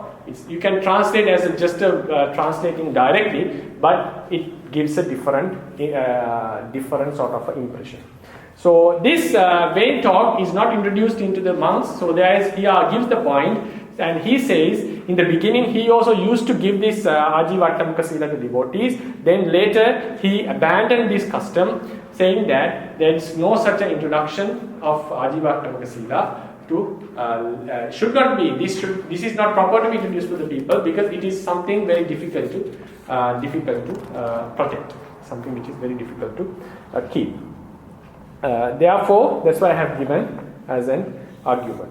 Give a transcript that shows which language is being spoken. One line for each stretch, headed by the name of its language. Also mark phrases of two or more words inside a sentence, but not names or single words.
English: You can translate as translating directly, but it gives a different sort of impression. So this vain talk is not introduced into the monks. So he gives the point, and he says in the beginning he also used to give this ājīva-attamaka sila to devotees. Then later he abandoned this custom, saying that there is no such an introduction of ājīva-attamaka sila to should not be. This is not proper to be introduced to the people because it is something very difficult to protect. Something which is very difficult to keep. Therefore, that's why I have given as an argument.